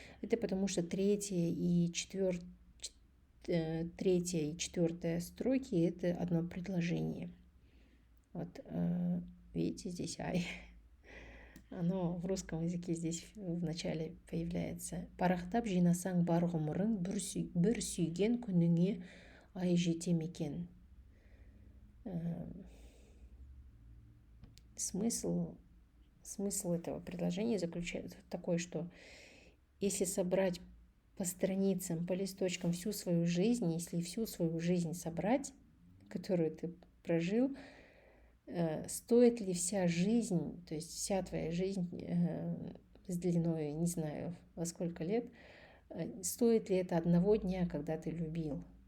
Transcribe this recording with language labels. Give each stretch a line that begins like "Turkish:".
Russian: Это потому что третья и четвертая строки – это одно предложение. Вот, видите, здесь ай. Оно в русском языке здесь в начале появляется.
Kazakh: Парахтап жинасаң бар ғұмырың, бір сүйген күніңе ай жете ме екен.
Russian: Смысл этого предложения заключается в такой, что если собрать по страницам, по листочкам всю свою жизнь, если всю свою жизнь собрать, которую ты прожил, стоит ли вся жизнь, то есть вся твоя жизнь с длиной, не знаю, во сколько лет, стоит ли это одного дня, когда ты любил?